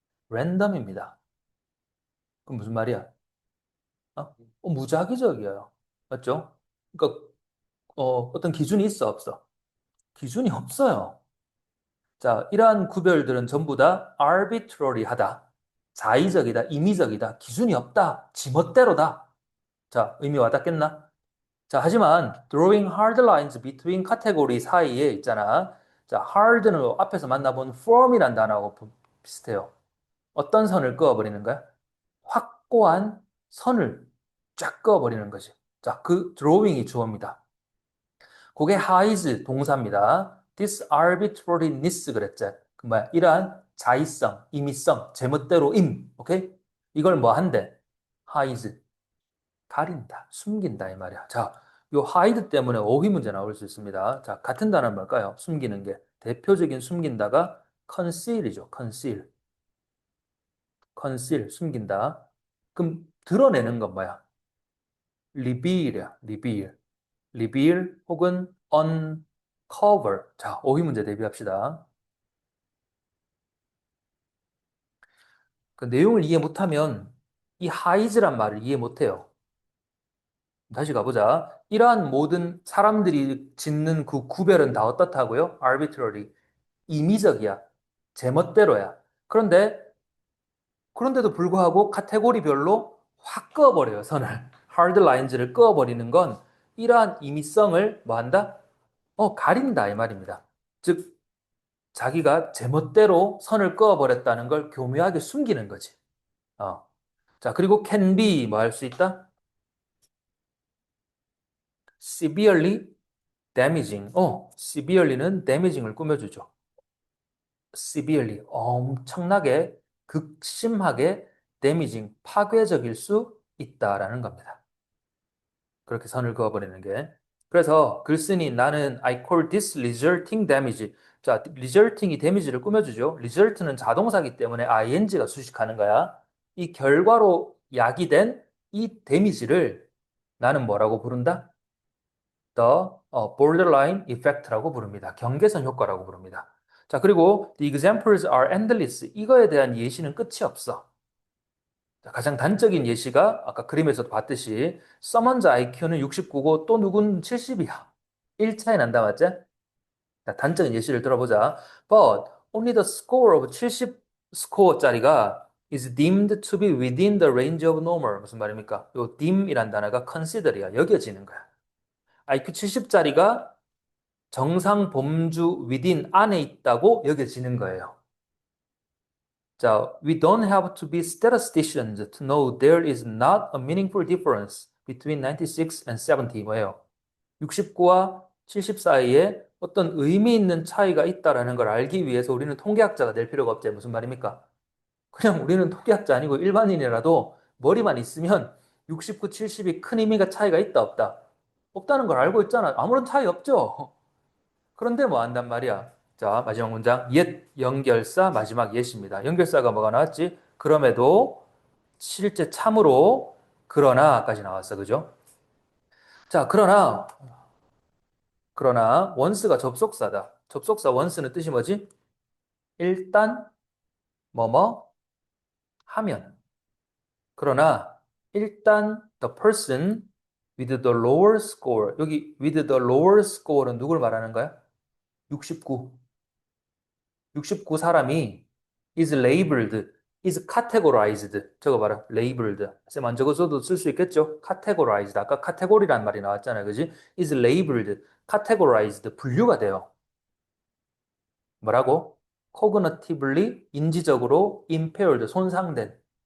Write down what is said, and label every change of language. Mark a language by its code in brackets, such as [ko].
[ko] 랜덤입니다. 그럼 무슨 말이야? 무작위적이에요. 맞죠? 그러니까 어떤 기준이 있어 없어? 기준이 없어요. 자, 이러한 구별들은 전부 다 arbitrary하다. 자의적이다, 임의적이다, 기준이 없다, 지멋대로다. 자, 의미 와닿겠나? 자, 하지만 [en] drawing hard lines between category [ko] 사이에 있잖아. 자, hard는 앞에서 만나본 firm이란 단어하고 비슷해요. 어떤 선을 그어버리는 거야? 확고한 선을 쫙 그어버리는 거지. 자, 그 drawing이 주어입니다. 그게 hides 동사입니다. [en] This arbitrariness [ko] 그랬지. 그 뭐야? 이러한 자의성, 임의성, 제멋대로임. 오케이? 이걸 뭐 한대? hides. 가린다, 숨긴다 이 말이야. 자, 요 hide 때문에 어휘 문제 나올 수 있습니다. 자, 같은 단어는 뭘까요? 숨기는 게. 대표적인 숨긴다가 conceal이죠. conceal. conceal, 숨긴다. 그럼 드러내는 건 뭐야? reveal이야. reveal. [en] reveal 혹은 uncover. [ko] 자, 어휘 문제 대비합시다. 그 내용을 이해 못하면 이 hide란 말을 이해 못해요. 다시 가보자. 이러한 모든 사람들이 짓는 그 구별은 다 어떻다고요? arbitrary. 임의적이야. 제멋대로야. 그런데도 불구하고 카테고리별로 확 그어버려요, 선을. hard lines를 그어버리는 건 이러한 임의성을 뭐 한다? 가린다, 이 말입니다. 즉, 자기가 제멋대로 선을 그어버렸다는 걸 교묘하게 숨기는 거지. 어. 자, 그리고 can be 뭐 할 수 있다? [en] severely damaging. severely는 damaging을 꾸며주죠. [ko] severely 엄청나게 극심하게 damaging 파괴적일 수 있다라는 겁니다. 그렇게 선을 그어버리는 게. 그래서 글쓴이 나는 [en] I call this resulting damage. [ko] 자, resulting이 damage를 꾸며주죠. result는 자동사기 때문에 ing가 수식하는 거야. 이 결과로 야기된 이 damage를 나는 뭐라고 부른다? [en] The borderline effect라고 부릅니다. [ko] 경계선 효과라고 부릅니다. 자, 그리고 [en] the examples are endless. [ko] 이거에 대한 예시는 끝이 없어. 자, 가장 단적인 예시가 아까 그림에서도 봤듯이 someone's IQ는 69고 또 누군 70이야. 1 차이 난다, 맞지? 자, 단적인 예시를 들어보자. [en] But only the score of 70 스코어짜리가 is deemed to be within the range of normal. [ko] 무슨 말입니까? 요 deem이란 단어가 consider이야. 여겨지는 거야. IQ 70짜리가 정상 범주 within 안에 있다고 여겨지는 거예요. [en] 자, we don't have to be statisticians to know there is not a meaningful difference between 96 and 70 [ko] 뭐예요? 69와 70 사이에 어떤 의미 있는 차이가 있다라는 걸 알기 위해서 우리는 통계학자가 될 필요가 없지. 무슨 말입니까? 그냥 우리는 통계학자 아니고 일반인이라도 머리만 있으면 69, 70이 큰 의미가 차이가 있다 없다. 없다는 걸 알고 있잖아. 아무런 차이 없죠. 그런데 뭐 한단 말이야. 자, 마지막 문장. 옛 연결사 마지막 옛입니다. 연결사가 뭐가 나왔지? 그럼에도 실제 참으로 그러나까지 나왔어. 그죠? 자, 그러나 원스가 접속사다. 접속사 원스는 뜻이 뭐지? 일단 뭐뭐 하면. 그러나 일단 [en] the person with the lower score. [ko] 여기 with the lower score는 누굴 말하는 거야? [en] 69. [ko] 69 사람이 [en] is labeled is categorized. [ko] 저거 봐라. [en] labeled. [ko] 쌤 안 적어서도 쓸 수 있겠죠? [en] categorized. [ko] 아까 카테고리란 말이 나왔잖아요. 그지? is labeled. categorized. 분류가 돼요. 뭐라고? cognitively, 인지적으로 impaired, 손상된.